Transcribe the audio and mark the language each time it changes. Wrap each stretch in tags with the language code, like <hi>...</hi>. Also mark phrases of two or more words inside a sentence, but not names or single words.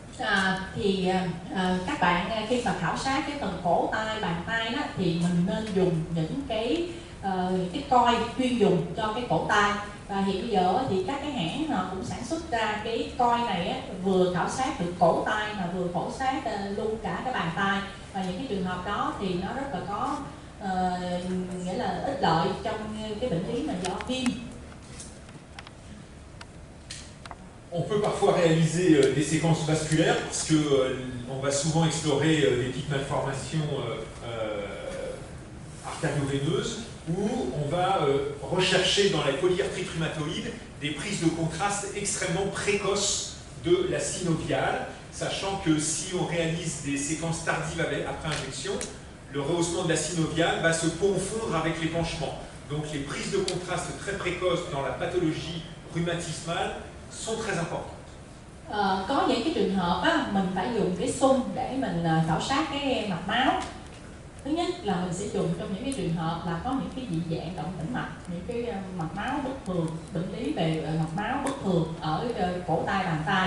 <vi>Các bạn khi mà khảo sát cái phần cổ tay, bàn tay đó, thì mình nên dùng những cái coi chuyên dùng cho cái cổ tay. Và hiện bây giờ thì các cái hãng họ cũng sản xuất ra cái coi này á, vừa khảo sát được cổ tay mà vừa khảo sát luôn cả cái bàn tay. Và những cái trường hợp đó thì nó rất là có nghĩa là ích lợi trong cái bệnh lý mà do viêm.</vi> <fr>On peut parfois réaliser des séquences vasculaires parce que on va souvent explorer des petites malformations artério-veineuses où on va rechercher dans la polyarthrite rhumatoïde des prises de contraste extrêmement précoces de la synoviale, sachant que si on réalise des séquences tardives après injection, le rehaussement de la synoviale va se confondre avec l'épanchement. Donc les prises de contraste très précoces dans la pathologie rhumatismale sont très importantes.</fr> <vi>Có những cái trường hợp á, mình phải dùng cái xung để mình khảo sát cái mạch máu. Thứ nhất là mình sẽ dùng trong những cái trường hợp là có những cái dị dạng động tĩnh mạch, những cái mạch máu bất thường, bệnh lý về mạch máu bất thường ở cổ tay, bàn tay.</vi>